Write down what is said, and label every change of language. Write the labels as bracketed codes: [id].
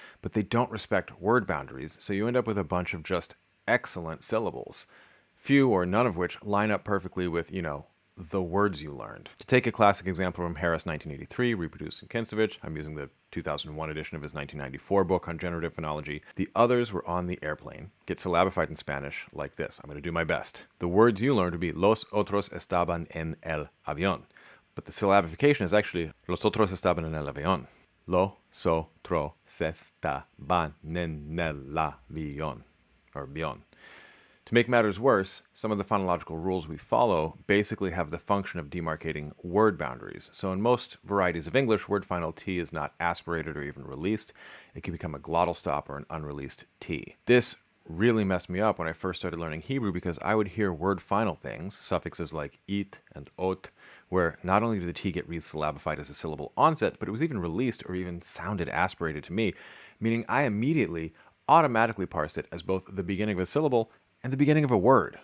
[en] But they don't respect word boundaries, so you end up with a bunch of just excellent syllables, few or none of which line up perfectly with, the words you learned. To take a classic example from Harris 1983, reproduced in Kinstovich, I'm using the 2001 edition of his 1994 book on generative phonology, the others were on the airplane get syllabified in Spanish like this. I'm going to do my best. The words you learned would be [es] los otros estaban en el avión, [en] but the syllabification is actually los otros estaban en el avión. [es] Los otros estaban en el avión, or avión. [en] To make matters worse, some of the phonological rules we follow basically have the function of demarcating word boundaries. So in most varieties of English, word final T is not aspirated or even released. It can become a glottal stop or an unreleased T. This really messed me up when I first started learning Hebrew because I would hear word final things, suffixes like it and ot, where not only did the T get resyllabified as a syllable onset, but it was even released or even sounded aspirated to me, meaning I immediately automatically parsed it as both the beginning of a syllable and the beginning of a word.